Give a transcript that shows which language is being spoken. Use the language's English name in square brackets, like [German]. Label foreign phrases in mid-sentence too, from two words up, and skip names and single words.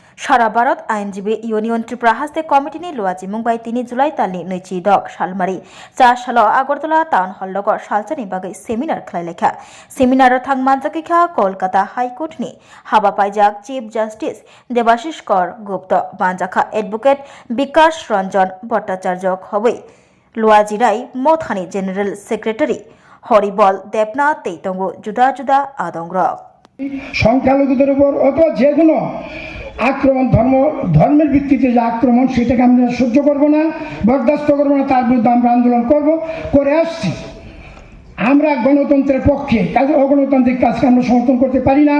[Kok Borok] সারা ভারত আইনজীবী ইউনিয়ন ত্রিপুরা হাস্তে কমিটিनि लुवाजी मुंबाई 3 जुलाई तालनि नैथि दक सालमारि जा सालाव आगरतला टाउन हल लगor सालसानि बागै सेमिनार खालायलायखा सेमिनार थांमानजाखैखा कलकाता हाईकोर्टनि हाबाफारिजाक [English] chief justice [Kok Borok] देबाशिष कर गुप्त बानजाखा एडभोकेट विकास रंजन भट्टाचार्य हबै लुवाजी राय मथानि [English] general secretary [Kok Borok] हरिबल देबनाथ तैतंगु जुदा जुदा आदंग्रक [Bangla] সংখ্যালঘুদের উপর অথবা যে কোনো আক্রমণ ধর্মের ভিত্তিতে যে আক্রমণ সেটাকে আমরা সহ্য করব না, বরদাস্ত করব না, তার বিরুদ্ধে আমরা আন্দোলন করে আসছি। আমরা গণতন্ত্রের পক্ষে, কাজে অগণতান্ত্রিক কাজকে আমরা সমর্থন করতে পারি না।